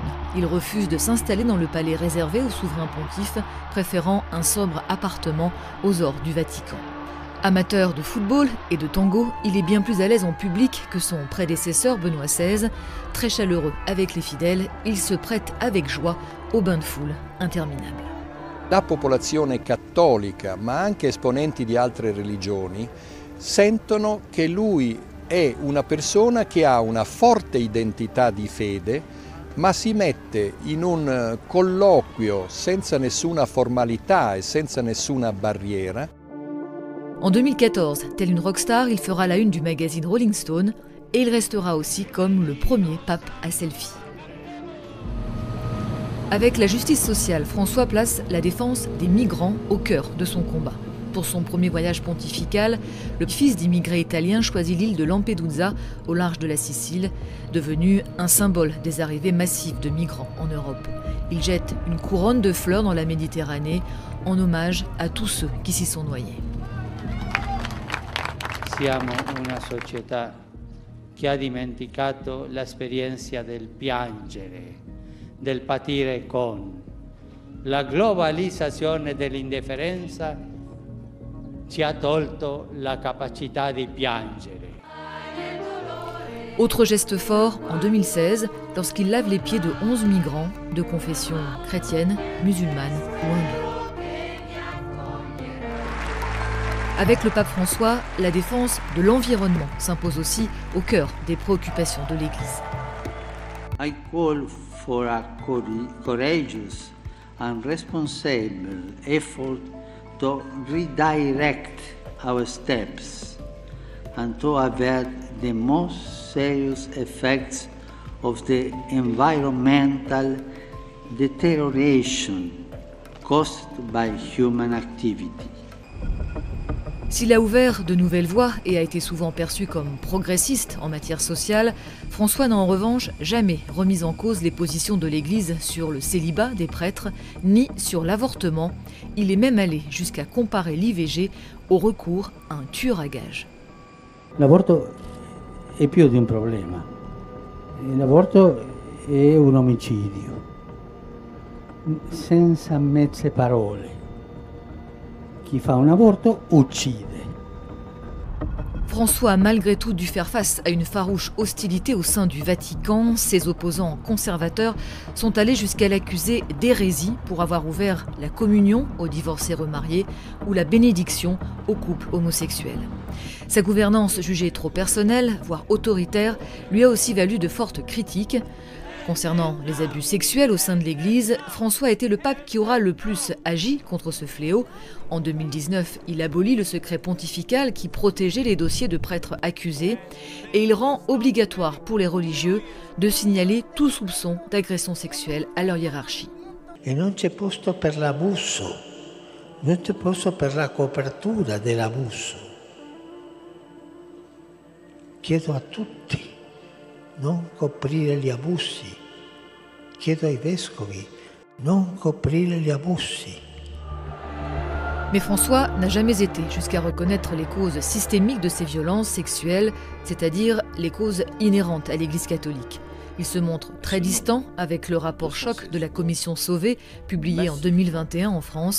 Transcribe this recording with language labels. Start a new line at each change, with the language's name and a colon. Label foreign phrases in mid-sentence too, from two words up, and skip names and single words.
French: Il refuse de s'installer dans le palais réservé au souverain pontife, préférant un sobre appartement aux ors du Vatican. Amateur de football et de tango, il est bien plus à l'aise en public que son prédécesseur Benoît XVI. Très chaleureux avec les fidèles, il se prête avec joie aux bains de foule interminables.
Italian: La popolazione cattolica, ma anche esponenti di altre religioni, sentono che lui è una persona che ha una forte identità di fede, ma si mette in un colloquio senza nessuna formalità e senza nessuna barriera.
French: En 2014, tel une rockstar, il fera la une du magazine Rolling Stone et il restera aussi comme le premier pape à selfie. Avec la justice sociale, François place la défense des migrants au cœur de son combat. Pour son premier voyage pontifical, le fils d'immigrés italiens choisit l'île de Lampedusa, au large de la Sicile, devenue un symbole des arrivées massives de migrants en Europe. Il jette une couronne de fleurs dans la Méditerranée en hommage à tous ceux qui s'y sont noyés.
Italian: Siamo una società che ha dimenticato l'esperienza del piangere, del patire con. La globalizzazione dell'indifferenza ci ha tolto la capacità di piangere.
French: Autre geste fort, en 2016, lorsqu'il lave les pieds de 11 migrants de confession chrétienne, musulmane ou hindoue. Avec le pape François, la défense de l'environnement s'impose aussi au cœur des préoccupations de l'Église.
English: I call for a courageous and responsible effort to redirect our steps and to avert the most serious effects of the environmental deterioration caused by human activity.
French: S'il a ouvert de nouvelles voies et a été souvent perçu comme progressiste en matière sociale, François n'a en revanche jamais remis en cause les positions de l'Église sur le célibat des prêtres, ni sur l'avortement. Il est même allé jusqu'à comparer l'IVG au recours à un tueur à gages.
Italian: L'avorto è più di un problema. L'avorto è un omicidio. Senza mezze parole. Chi fa un aborto uccide.
French: François a malgré tout dû faire face à une farouche hostilité au sein du Vatican. Ses opposants conservateurs sont allés jusqu'à l'accuser d'hérésie pour avoir ouvert la communion aux divorcés remariés ou la bénédiction aux couples homosexuels. Sa gouvernance jugée trop personnelle, voire autoritaire, lui a aussi valu de fortes critiques. Concernant les abus sexuels au sein de l'Église, François a été le pape qui aura le plus agi contre ce fléau. En 2019, il abolit le secret pontifical qui protégeait les dossiers de prêtres accusés et il rend obligatoire pour les religieux de signaler tout soupçon d'agression sexuelle à leur hiérarchie.
Italian: E non c'è posto per l'abuso, non c'è posto per la copertura dell'abuso. Chiedo a tutti non coprire gli abusi. Chiedo ai vescovi non coprire gli abusi.
French: Mais François n'a jamais été jusqu'à reconnaître les causes systémiques de ces violences sexuelles, c'est-à-dire les causes inhérentes à l'Église catholique. Il se montre très distant avec le rapport choc de la commission Sauvé, publié en 2021 en France.